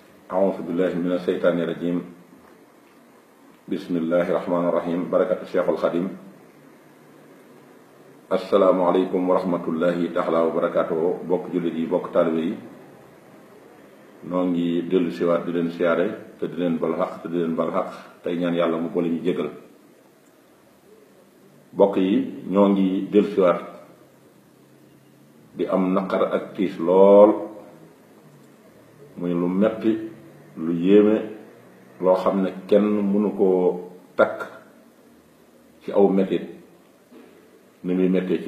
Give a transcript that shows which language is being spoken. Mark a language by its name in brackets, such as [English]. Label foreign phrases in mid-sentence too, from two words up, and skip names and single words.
[Arabic] أعوذ بالله من الشيطان الرجيم بسم الله الرحمن الرحيم بركة الشيخ الخديم السلام عليكم ورحمة الله تعالى وبركاته [Wolof] bokk julli bokk taalibe ñoongi dellu siwaat di leen siyaare te di leen bal xaq te di leen bal xaq tey ñaan yàlla mu boole ñu jégal bokk yi ñoo ngi dellu siwaat di am naqar ak tiis lool muy lu metti lu yéeme loo xam ne kenn mënu koo takk ci aw mettit ni muy mettee